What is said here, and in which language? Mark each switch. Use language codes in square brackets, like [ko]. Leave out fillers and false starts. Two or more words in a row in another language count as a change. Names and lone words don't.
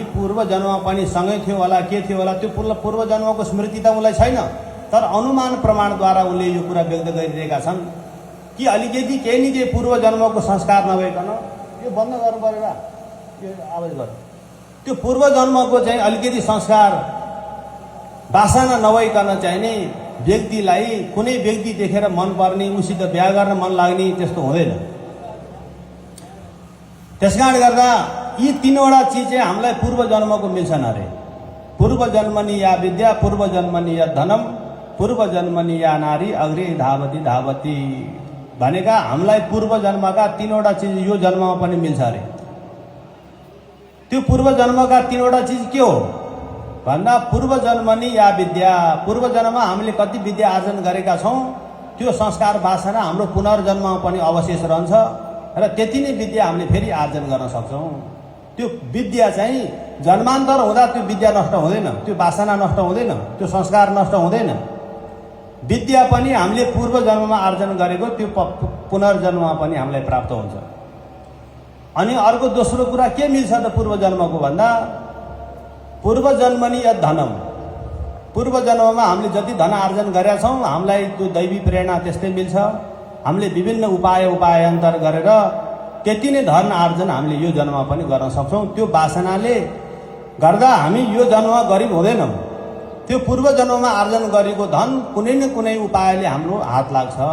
[ne] पूर्व जन्ममा पनि सँगै थियो होला, के थियो होला, त्यो पूर्व जन्मको स्मृति त उनलाई छैन, तर अनुमान प्रमाणद्वारा उनले यो कुरा व्यक्त गरिरहेका छन् कि अलिकति केही न केही पूर्व जन्मको संस्कार नभइकन, यो बन्द गर्नु पऱ्यो र यो आवाज गर्नु, त्यो पूर्व जन्मको चाहिँ अलिकति संस्कार वासना नभइकन चाहिँ नि व्यक्तिलाई कुनै व्यक्ति देखेर मन पर्ने, उसित बिहा गर्न मन लाग्ने त्यस्तो हुँदैन। त्यस कारणले गर्दा यी तीनवटा चिज चाहिँ हामीलाई पूर्व जन्मको मिल्छन् अरे। [sa] पूर्व जन्मनि या विद्या, पूर्व जन्मनि या धनम, पूर्व जन्मनि या नारी, अग्रे धावती धावती [ne] भनेका हामीलाई पूर्व जन्मका तीनवटा चिज यो जन्ममा पनि मिल्छ अरे। त्यो पूर्व जन्मका तीनवटा चिज के हो भन्दा [sa] पूर्व जन्मनि या विद्या, [ne] पूर्व जन्ममा हामीले कति विद्या आर्जन गरेका छौँ त्यो संस्कार वासना हाम्रो पुनर्जन्ममा पनि अवशेष रहन्छ र त्यति नै विद्या हामीले फेरि आर्जन गर्न सक्छौँ। त्यो विद्या चाहिँ जन्मान्तर हुँदा त्यो विद्या नष्ट हुँदैन, त्यो वासना नष्ट हुँदैन, त्यो संस्कार नष्ट हुँदैन। विद्या पनि हामीले पूर्व जन्ममा आर्जन गरेको त्यो पुनर्जन्ममा पनि हामीलाई प्राप्त हुन्छ। अनि अर्को दोस्रो कुरा के मिल्छ त पूर्व जन्मको भन्दा [sa] पूर्व जन्मनि या धनम, [ne] पूर्व जन्ममा हामीले जति धन आर्जन गरेका छौँ हामीलाई त्यो दैवी प्रेरणा त्यस्तै मिल्छ। हामीले विभिन्न उपायान्तर गरेर त्यति नै धन आर्जन हामीले यो जन्ममा पनि गर्न सक्छौँ। त्यो वासनाले गर्दा हामी यो जन्ममा गरिब हुँदैनौँ, त्यो पूर्व जन्ममा आर्जन गरेको धन कुनै न कुनै उपायले हाम्रो हात लाग्छ।